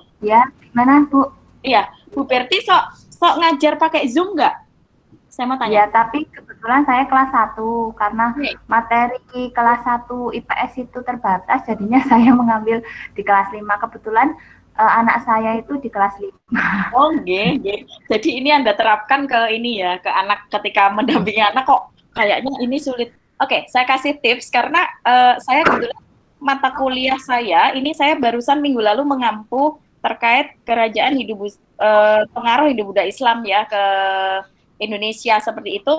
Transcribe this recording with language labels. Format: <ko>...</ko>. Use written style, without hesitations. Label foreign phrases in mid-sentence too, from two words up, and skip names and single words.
<id>Ya, gimana Bu? Iya, Bu Berti sok ngajar pakai Zoom nggak? Saya mau Ya, tanya. tapi kebetulan saya kelas 1 karena materi kelas 1 IPS itu terbatas, jadinya saya mengambil di kelas 5. Kebetulan anak saya itu di kelas 5.</id> <jv>Oh, nggih, nggih.</jv> <id>Jadi ini Anda terapkan ke ini ya, ke anak ketika mendampingi anak kok kayaknya ini sulit. Oke, saya kasih tips karena saya kebetulan mata kuliah saya ini saya barusan minggu lalu mengampu terkait kerajaan pengaruh Hindu-Buddha Islam ya ke Indonesia seperti itu.</id>